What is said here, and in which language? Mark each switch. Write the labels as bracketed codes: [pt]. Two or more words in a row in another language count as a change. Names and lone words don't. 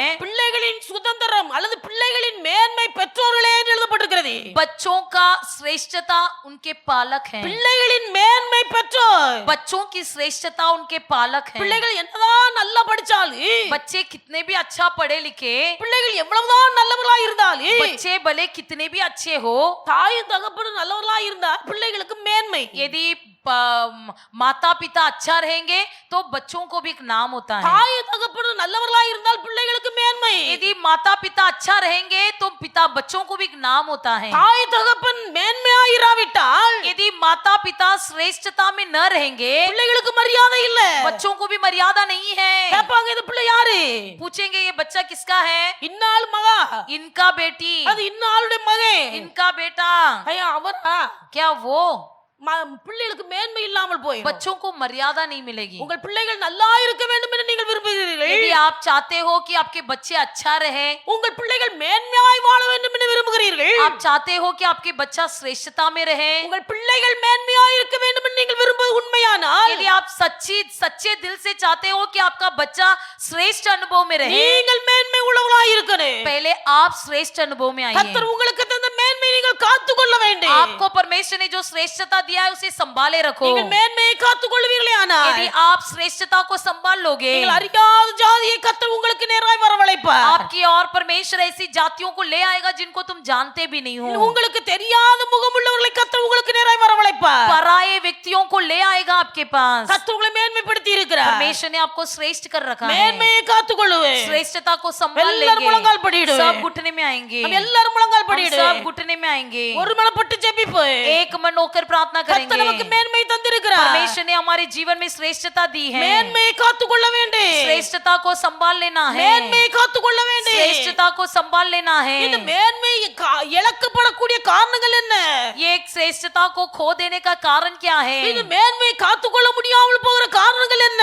[ta] பிள்ளைகளின் சுதந்திரம் அல்லது பிள்ளைகளின் மேன்மை பெற்றோர்களே என்று எழுதப்பட்டிருக்கிறது. [hi] बच्चों का श्रेष्ठता उनके पालक हैं। [ta] பிள்ளைகளின் மேன்மை பெற்றோர். [hi] बच्चों की श्रेष्ठता उनके पालक हैं। [ta] பிள்ளைகள் என்னதான் நல்லா படிச்சாலும், [hi] बच्चे कितने भी अच्छा पढ़े लिखे, [ta] பிள்ளைகள் எவ்வளவுதான் நல்லவர்களா இருந்தாலும், [hi] बच्चे भले कितने भी अच्छे हो, [ta] தாயும் தகப்பனும் நல்லவர்களா இருந்தா பிள்ளைகளுக்கு மேன்மை. [hi] यदि माता पिता अच्छा रहेंगे तो बच्चों को भी एक नाम होता है। [ta] தாயும் தகப்பனும் நல்லவர்களா இருந்தால் பிள்ளைகளுக்கு மேன்மை. [hi] यदि माता पिता अच्छा रहेंगे तो पिता बच्चों को भी एक नाम होता है। [ta] தாய் தகப்பன் மேன்மையா இராவிட்டால் [hi] यदि माता पिता श्रेष्ठता में न रहेंगे, [ta] பிள்ளைகளுக்கு மரியாதை இல்ல. [hi] बच्चों को भी मर्यादा नहीं है। [ta] கேட்பாங்க, இந்த பிள்ளை யாரு? [hi] पूछेंगे ये बच्चा किसका है? [ta] இன்னாள் மகா, [hi] इनका बेटी, [ta] அது இன்னாளுடைய மகன். [hi] इनका बेटा, [ta] ஐயா அவரா? [hi] क्या वो? [ta] பிள்ளைகளுக்கு மேன்மை இல்லாமல் போய் [hi] बच्चों को मर्यादा नहीं मिलेगी। [ta] உங்கள் பிள்ளைகள் நல்லா இருக்க வேண்டும் என்று நீங்கள் விரும்புகிறீர்கள். [hi] यदि आप चाहते हो कि आपके बच्चे अच्छा रहे, [ta] உங்கள் பிள்ளைகள் மேன்மையாய் வாழ வேண்டும் என்று விரும்புகிறீர்கள். [hi] आप चाहते हो कि आपके बच्चा श्रेष्ठता में रहे, [ta] உங்கள் பிள்ளைகள் மேன்மையாய் இருக்க வேண்டும் என்று நீங்கள் விரும்புவது உண்மையானால், [hi] यदि आप सच्चे दिल से चाहते हो कि आपका बच्चा श्रेष्ठ अनुभव में रहे, [ta] நீங்கள் மேன்மை உள்ளவர்களாய் இருக்கணும். [hi] पहले आप श्रेष्ठ अनुभव में आइए। [ta] கர்த்தர் உங்களுக்கு தந்த மேன்மை நீங்கள் காத்துக்கொள்ள வேண்டும். [hi] आपको परमेश्वर ने जो श्रेष्ठता दिया है उसे संभाले रखो। [ta] நீங்கள் மேன்மையை காத்துக்கொள்வீர்களே ஆனால், [hi] यदि आप श्रेष्ठता को संभाल लोगे, [ta] நீங்கள் அறியாத ஜாதியை கர்த்தர் உங்களுக்கு நேராய் வரவழைப்பார். [hi] आपकी और परमेश्वर ऐसी जातियों को ले आएगा जिनको तुम जानते भी नहीं हो। [ta] உங்களுக்கு தெரியாத முகமுள்ளவர்களை கர்த்தர் உங்களுக்கு நேராய் வரவழைப்பார். [hi] पराये व्यक्तियों को ले आएगा आपके पास। [ta] கர்த்தர் உங்களை மேன்மைப்படுத்தி இருக்கிறார். [hi] परमेश्वर ने आपको श्रेष्ठ कर रखा है। [ta] மேன்மையை காத்துக்கொள்ளுவேன். [hi] श्रेष्ठता को संभाल [ta] எல்லாரும் முழங்கால் [hi] लेंगे, [ta] படியிடுவேன். [hi] सब घुटने में आएंगे, [ta] நம்ம எல்லாரும் முழங்கால் [hi] हम [ta] படியிடுவேன். [hi] सब घुटने में आएंगे, [ta] ஒரு மனப்பட்டு ஜெபிப்போம். [hi] एक मन होकर प्रार्थना [ta] கர்த்தர் நமக்கு [hi] करेंगे। [ta] மேன்மை தந்திருக்கிறார். [hi] परमेश्वर ने हमारे जीवन में श्रेष्ठता दी है। [ta] மேன்மையை காத்துக்கொள்ள வேண்டும். [hi] श्रेष्ठता को संभाल लेना है, [ta] மேன்மையை காத்துக்கொள்ள வேண்டும். [hi] श्रेष्ठता को संभाल लेना [ta] இந்த [hi] है। [ta] மேன்மை இழக்கப்படக்கூடிய காரணங்கள் என்ன? [hi] ये एक श्रेष्ठता को खो देने का कारण क्या [ta] இது [hi] है? [ta] மேன்மையை காத்துக்கொள்ள முடியாமல் போகிற காரணங்கள் என்ன?